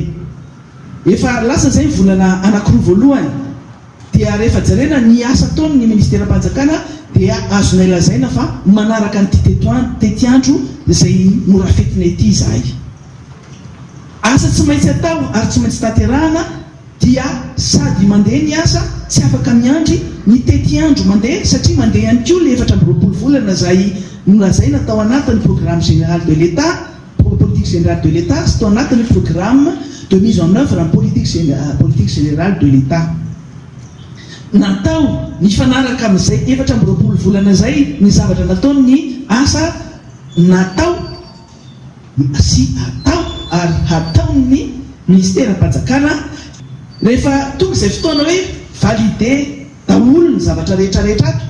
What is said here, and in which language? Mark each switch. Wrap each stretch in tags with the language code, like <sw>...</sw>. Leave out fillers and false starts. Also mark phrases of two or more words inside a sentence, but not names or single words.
<mg>Efa lasa zay volana anankiroa voalohany dia rehefa jerena ny asa taon'ny ministera-panjakana dia azonay lazaina fa manaraka ny tetiandro izay norafetina ity izahay. Asa tsy maintsy atao ary tsy maintsy tanterahana dia sady mandeha ny asa tsy afaka miandry ny tetiandro mandeha, satria mandeha ihany koa le 4 volana izay nolazaina tao anatin'ny</mg> <fr>programme général de l'État, politique générale de l'État,</fr> <mg>sy tao anatin'ny</mg> <fr>programme de mise en œuvre en politique générale de l'État.</fr> <mg>Natao ny fanaraka amin'izay 4 volana izay ny zavatra nataony ny asa natao sy atao ary hataon'ny ministera-panjakana rehefa tonga izay fotoana hoe valide daholo ny zavatra rehetrarehetra ato.</mg>